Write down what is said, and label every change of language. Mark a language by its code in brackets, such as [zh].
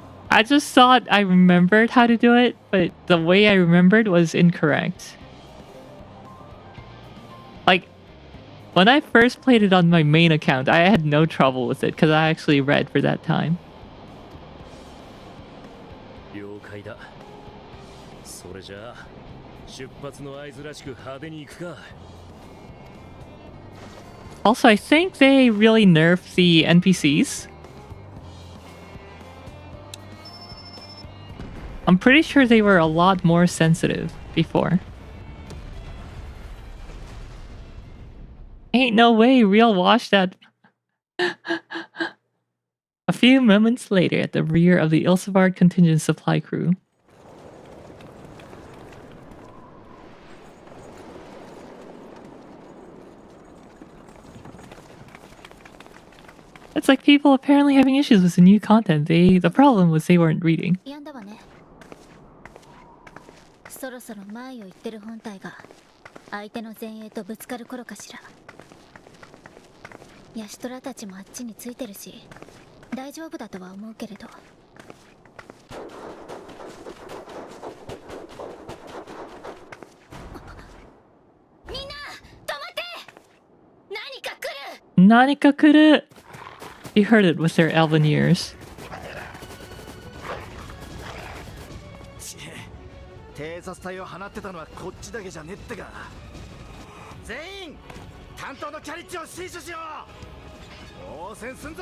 [en] I just thought I remembered how to do it, but the way I remembered was incorrect. Like, when I first played it on my main account, I had no trouble with it because I actually read for that time. [ja] 了解だそれじゃあ出発の合図らしく派手に行くか [en] Also, I think they really nerfed the NPCs. I'm pretty sure they were a lot more sensitive before. Ain't no way real wash that. A few moments later, at the rear of the Eorzea contingent supply crew. It's like people apparently having issues with the new content. The problem was they weren't reading. [ja] やんだわね。そろそろ前を行ってる本体が相手の前衛とぶつかる頃かしら。ヤシトラたちもあっちについてるし大丈夫だとは思うけれど。みんな止まって。何か来る。何か来る. [en] They heard it with their elven ears. [ja] 偵察隊を放ってたのはこっちだけじゃねってか。全員担当のキャリッジを死守しよう。応戦すんぞ。